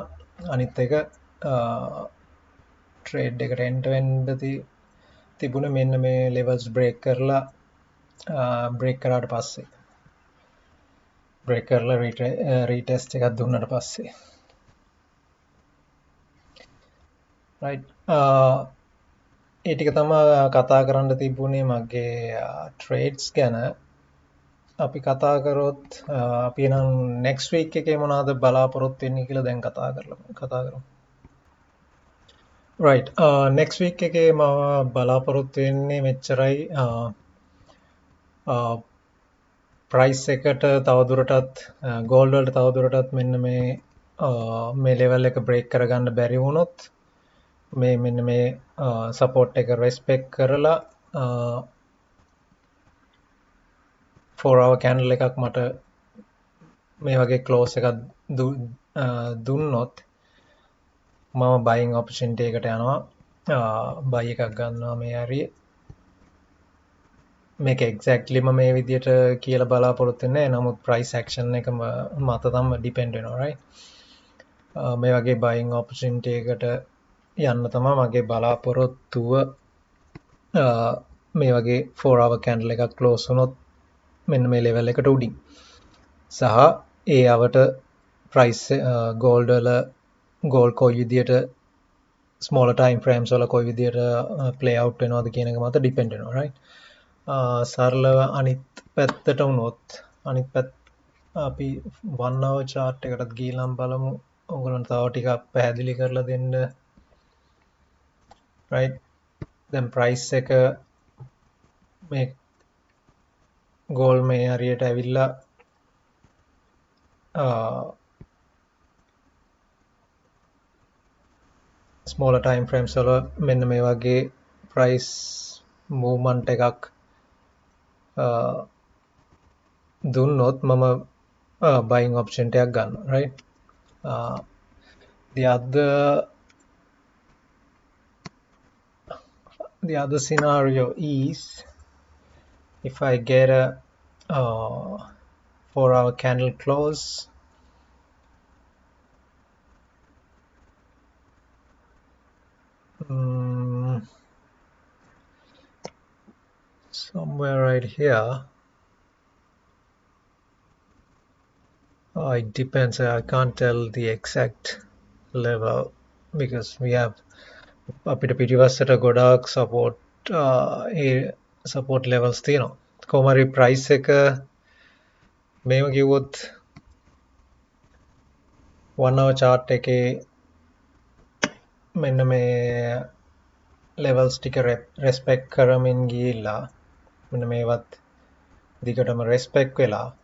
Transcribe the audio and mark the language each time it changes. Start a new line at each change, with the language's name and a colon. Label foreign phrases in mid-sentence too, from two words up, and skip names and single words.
Sinhala: අනිත් එක ට්‍රේඩ් එකට එන්ටර් වෙන්න තිබුණේ මෙන්න මේ
English: levels break
Sinhala: කරලා කරාට පස්සේ බ්‍රේක් කරලා රීටෙස්ට් එකක් දුන්නාට පස්සේ right. ඒ ටික තමයි කතා කරන්න තිබුණේ මගේ ට්‍රේඩ්ස් ගැන. අපි කතා කරොත් අපි නම්
English: next week
Sinhala: එකේ මොනවද බලාපොරොත්තු වෙන්නේ කියලා දැන් කතා කරමු.
English: right next week
Sinhala: එකේ මම බලාපොරොත්තු වෙන්නේ මෙච්චරයි price එකට තවදුරටත් gold වලට තවදුරටත් මෙන්න මේ level එක break කරගන්න බැරි වුණොත් මේ මෙන්න මේ support එක respect කරලා
English: 4 hour candle
Sinhala: එකක් මට මේ වගේ close එකක් දුන්නොත් මම
English: buying opportunity
Sinhala: එකට යනවා buy එකක් ගන්නවා මේ හරිය මේක exactly මම මේ විදියට කියලා බලාපොරොත්තු වෙන්නේ නැහැ නමුත්
English: price action
Sinhala: එක මත තමයි depend වෙනවා right මේ වගේ
English: buying opportunity
Sinhala: එකට යන්න තමයි මගේ බලාපොරොත්තුව මේ වගේ
English: 4 hour candle
Sinhala: එකක් close වුණොත් මෙන්න මේ level එකට උඩින් සහ ඒ අවට
English: price gold
Sinhala: වල gold කොයි විදියට
English: smaller time frames
Sinhala: වල කොයි විදියට
English: play out
Sinhala: වෙනවද කියන එක මත depend වෙනවා right සරලව අනිත් පැත්තට වුණොත් අනිත් පැත්ත අපි
English: 1 hour chart
Sinhala: එකටත් ගිහලා බලමු ඔයගොල්ලන්ට තව ටිකක් පැහැදිලි කරලා දෙන්න right දැන් price එක මේ gold මේ හරියට ඇවිල්ලා
English: smaller time frames
Sinhala: වල මෙන්න මේ වගේ
English: price movement
Sinhala: එකක් දුන්නොත් මම
English: buying option
Sinhala: එකක් ගන්නවා right
English: the other scenario is if I get a 4 hour candle close somewhere right here it depends I can't tell the exact level because we have
Sinhala: අපිට පිටිපස්සට ගොඩාක්
English: support levels
Sinhala: තියෙනවා කොහොම හරි price එක මේව කිව්වොත්
English: 1 hour chart
Sinhala: එකේ මෙන්න මේ levels ටික respect කරමින් ගිහිල්ලා මෙන්න මේවත් දිගටම respect වෙලා